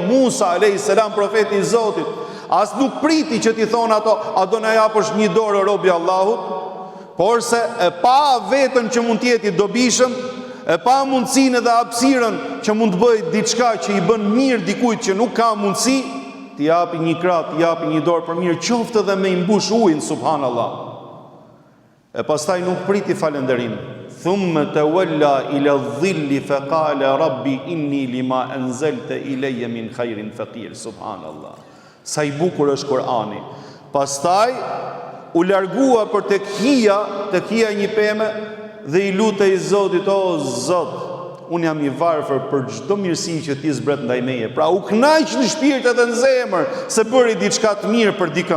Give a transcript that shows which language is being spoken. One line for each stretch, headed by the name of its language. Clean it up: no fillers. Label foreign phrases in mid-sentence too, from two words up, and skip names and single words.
Albanian: Musa
Arabic: عليه السلام,
Albanian: profeti I Zotit, as nuk priti që t'i thonë ato, a do na japësh një dorë robi Allahut, por se e pa vetën që mund t'jeti dobishëm, e pa mundësinë dhe hapësirën që mund të bëjë diçka që I bën mirë dikujt që nuk ka mundësi, t'i japi një krah, t'i japi një dorë për mirë, qoftë edhe me I mbush ujin, subhanallahu. E pastaj nuk priti falënderim.
Arabic: ثم تولى إلى الظل فقال رب إني لما أنزلت إلي من خير فقير.
Albanian: Subhanallah. Sa I bukur është Kurani. Pastaj u largua për tek hija një pemë dhe I lutej Zotit, o Zot, unë jam I varfër për çdo mirësi që ti zbret ndaj meje. Pra u kënaq në shpirt edhe në zemër se bëri diçka të mirë për dikën.